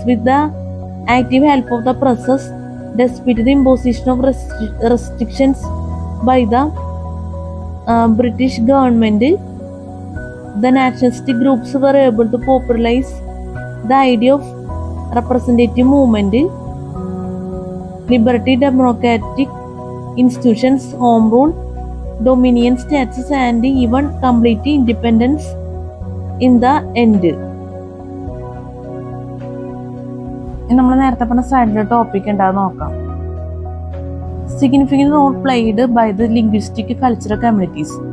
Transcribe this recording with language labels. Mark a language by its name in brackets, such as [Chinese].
[English] With the active help of the presses, despite the imposition of restrictions by the British government, the nationalistic groups were able to popularize the idea of representative movement, liberty, democratic institutions, home rule, dominion status, and even complete independence in the end. [Malayalam] നമ്മൾ നേരത്തെ പറഞ്ഞ സൈഡിലെ topic ഉണ്ടാകുന്ന നോക്കാം. [English] Significant role played by the linguistic cultural communities.